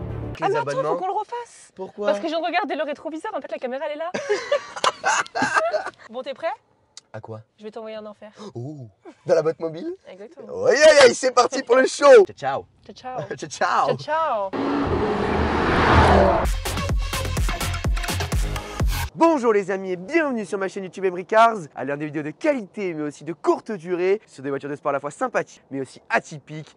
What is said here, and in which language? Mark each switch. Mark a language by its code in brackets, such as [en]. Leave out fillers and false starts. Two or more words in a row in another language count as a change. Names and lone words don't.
[fr] Ah mais attends, faut qu'on le refasse. Pourquoi? Parce que je viens de regarder le rétroviseur, en fait la caméra elle est là. Bon, t'es prêt? À quoi? Je vais t'envoyer un enfer. Oh, dans la boîte mobile? Exactement. Aïe aïe aïe, c'est parti pour le show. [it] Ciao Ciao ciao. ciao. Ciao Ciao ciao. [fr] Bonjour les amis et bienvenue sur ma chaîne YouTube Emery Cars. À l'heure des vidéos de qualité mais aussi de courte durée sur des voitures de sport à la fois sympathiques mais aussi atypiques.